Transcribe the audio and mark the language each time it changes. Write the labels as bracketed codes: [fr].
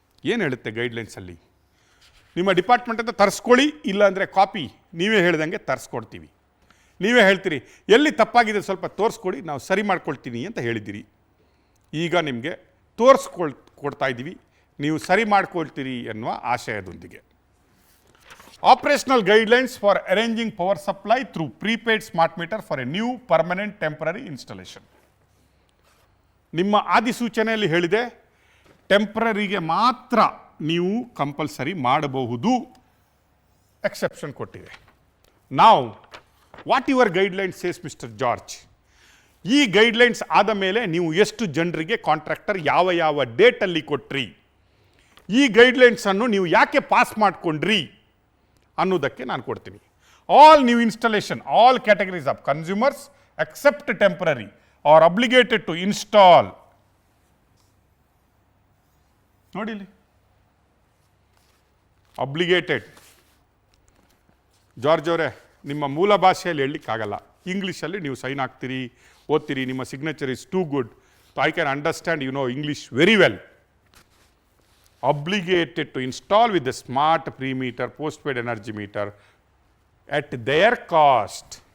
[kn] ಏನು ಹೇಳುತ್ತೆ ಗೈಡ್ಲೈನ್ಸಲ್ಲಿ? ನಿಮ್ಮ ಡಿಪಾರ್ಟ್ಮೆಂಟಿಂದ ತರಿಸ್ಕೊಳ್ಳಿ, ಇಲ್ಲಾಂದರೆ ಕಾಪಿ ನೀವೇ ಹೇಳ್ದಂಗೆ ತರಿಸ್ಕೊಡ್ತೀವಿ. ನೀವೇ ಹೇಳ್ತೀರಿ ಎಲ್ಲಿ ತಪ್ಪಾಗಿದೆ ಸ್ವಲ್ಪ ತೋರಿಸ್ಕೊಡಿ, ನಾವು ಸರಿ ಮಾಡ್ಕೊಳ್ತೀನಿ ಅಂತ ಹೇಳಿದ್ದೀರಿ. ಈಗ ನಿಮಗೆ ಕೊಡ್ತಾ ಇದ್ದೀವಿ, ನೀವು ಸರಿ ಮಾಡ್ಕೊಳ್ತೀರಿ ಎನ್ನುವ ಆಶಯದೊಂದಿಗೆ. [en] Operational guidelines for arranging power supply through prepaid smart meter for a new permanent temporary installation. [kn] ನಿಮ್ಮ ಆದಿಸೂಚನೆಯಲ್ಲಿ ಹೇಳಿದೆ, ಟೆಂಪ್ರರಿಗೆ ಮಾತ್ರ ನೀವು ಕಂಪಲ್ಸರಿ ಮಾಡಬಹುದು ಎಕ್ಸೆಪ್ಷನ್ ಕೊಟ್ಟಿದೆ. ನಾವು [en] what your guideline says [kn] mister George, ಈ ಗೈಡ್ಲೈನ್ಸ್ ಆದ ಮೇಲೆ ನೀವು ಎಷ್ಟು ಜನರಿಗೆ ಕಾಂಟ್ರಾಕ್ಟರ್ ಯಾವ ಯಾವ ಡೇಟಲ್ಲಿ ಕೊಟ್ರಿ, ಈ ಗೈಡ್ಲೈನ್ಸನ್ನು ನೀವು ಯಾಕೆ ಪಾಸ್ ಮಾಡಿಕೊಂಡ್ರಿ ಅನ್ನೋದಕ್ಕೆ ನಾನು ಕೊಡ್ತೀನಿ. [en] All new installation, all categories of consumers except temporary are obligated to install. [kn] ನೋಡಿ ಇಲ್ಲಿ ಅಬ್ಲಿಗೇಟೆಡ್. ಜಾರ್ಜ್ ಅವರೇ, ನಿಮ್ಮ ಮೂಲ ಭಾಷೆಯಲ್ಲಿ ಹೇಳಲಿಕ್ಕಾಗಲ್ಲ, ಇಂಗ್ಲೀಷಲ್ಲಿ ನೀವು ಸೈನ್ ಹಾಕ್ತೀರಿ, ಓದ್ತೀರಿ, ನಿಮ್ಮ [en] Signature is too good, so I can understand you know English very well. Obligated to install with the smart pre-meter, post-paid energy meter at their cost.